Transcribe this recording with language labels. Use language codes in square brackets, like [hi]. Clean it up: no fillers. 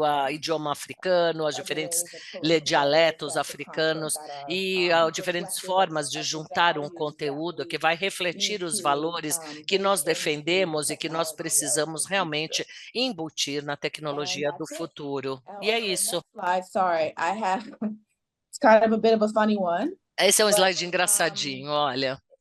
[pt] idioma africano, as diferentes dialetos africanos e diferentes formas de juntar um conteúdo que vai refletir os valores que nós defendemos e que nós precisamos realmente embutir na tecnologia do futuro. E é isso. [en] It's kind of a bit of a funny one. [pt] Esse é um slide engraçadinho, olha.